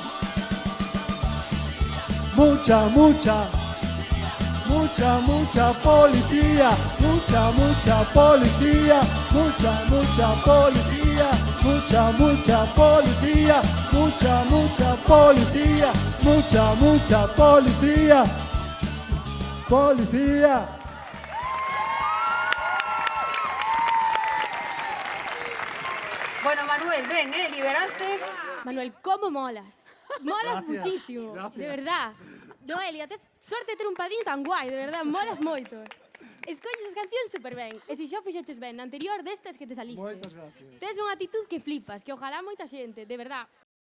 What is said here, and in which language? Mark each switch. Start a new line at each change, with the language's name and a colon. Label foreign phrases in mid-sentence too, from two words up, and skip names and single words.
Spanish: mucha, mucha, mucha, mucha policía, mucha, mucha policía, mucha, mucha policía, mucha, mucha policía, mucha, mucha policía, mucha, mucha policía, policía. Bueno, Manuel, ven, liberastes. Manuel, ¿cómo molas? Molas Gracias, muchísimo, gracias. de verdad. Noelia,
Galician: tes sorte de ter un padrín tan guai,
Spanish: de verdad,
Galician: molas moito. Escolles as cancións super ben, e se xa o fixeches ben na anterior destas
Spanish: que te saliste.
Galician: Moitas gracias. Tes unha actitud que flipas, que ojalá moita xente,
Spanish: de verdad.